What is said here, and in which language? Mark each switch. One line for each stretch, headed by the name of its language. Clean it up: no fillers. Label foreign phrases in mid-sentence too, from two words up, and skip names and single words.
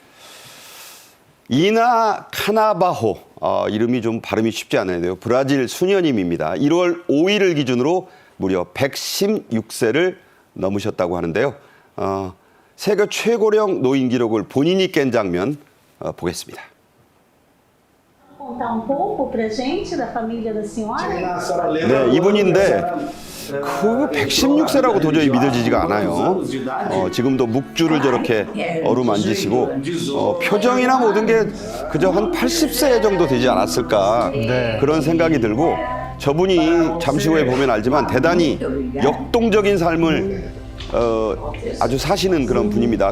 Korean: 이나 카나바호, 이름이 좀 발음이 쉽지 않은데요. 브라질 수녀님입니다. 1월 5일을 기준으로 무려 116세를 넘으셨다고 하는데요. 세계 최고령 노인 기록을 본인이 깬 장면 보겠습니다.
Portuguese: Contar pouco pra gente da família da senhora?
Korean: 네, 이분인데 그 116세라고 도저히 믿어지지가 않아요. 지금도 묵주를 저렇게 어루만지시고 표정이나 모든 게 그저 한 80세 정도 되지 않았을까 그런 생각이 들고 저분이 잠시 후에 보면 알지만 대단히 역동적인 삶을 아주 사시는 그런 분입니다.